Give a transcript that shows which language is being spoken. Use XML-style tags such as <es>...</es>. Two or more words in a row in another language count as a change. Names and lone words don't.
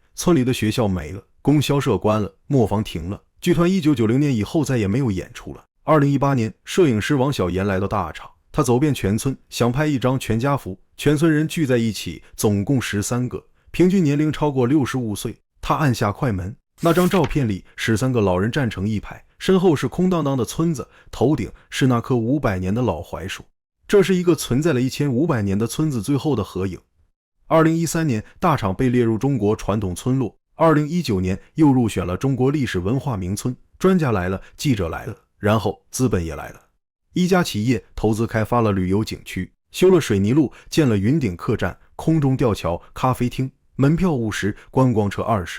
<zh>村裡的學校沒了，供銷社關了，磨坊停了，劇團1990年以後再也没有演出了。2018年，攝影師王小岩來到大廠，他走遍全村，想拍一張全家福，全村人聚在一起，總共13个，平均年齡超過65歲。他按下快門，那張照片裡13個老人站成一排，身後是空蕩蕩的村子，頭頂是那棵500年的老槐樹。這是一個存在了1500年的村子最後的合影。2013 年，大廠被列入中國傳統村落。2019年又入選了中國歷史文化名村。專家來了，記者來了，然後資本也來了。一家企業投資開發了旅遊景區，修了水泥路，建了雲頂客棧、空中吊橋、咖啡廳，門票50，觀光車20。</zh>